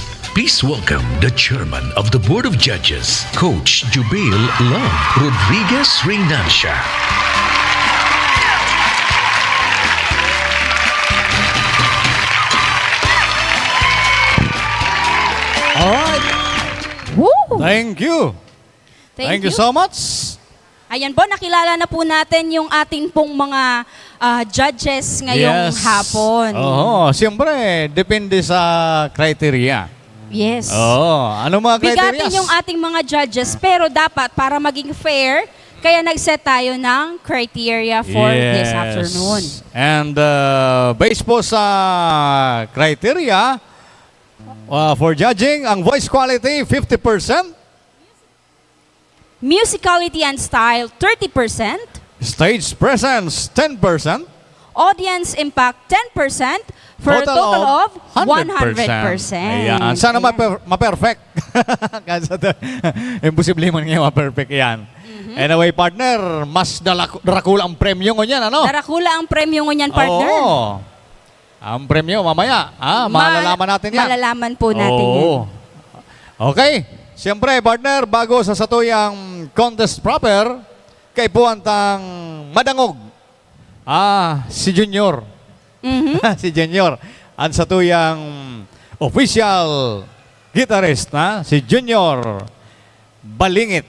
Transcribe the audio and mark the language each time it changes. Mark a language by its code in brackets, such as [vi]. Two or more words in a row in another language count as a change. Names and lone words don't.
[en] Please welcome the chairman of the Board of Judges, Coach Jubil Love Rodriguez Reynancia. All right. Woo! Thank you. Thank you so much. [tl] Ayan po, nakilala na po natin yung ating pong mga judges ngayong hapon. Oo, siyempre, depende sa criteria. [en] Yes. [tl] Ano mga criteria? Bigatin yung ating mga judges, pero dapat para maging fair, kaya nag-set tayo ng criteria [en] for this afternoon. [tl] And based po sa criteria, [en] for judging, [tl] ang [en] voice quality, [tl] 50%. [en] Musicality and style, 30%. Stage presence, 10%. Audience impact, 10%. For a total of 100%. [tl] Ayan. Sana ma-perfect. Imposible mo nga ma-perfect yan. [en] Anyway, [bik] partner, mas darakula ang premyo ngunyan, ano? Darakula ang premyo ngunyan, partner. [tl] Oo. Ang premyo, mamaya. Malalaman natin yan. Malalaman po natin yan. [en] Okay. [bik] Siyempre, partner, bago sa satuyang [en] contest proper, [bik] kay puwantang madangog. Si Junior. Si Junior. Ang satuyang official guitarist na si Junior Balingit.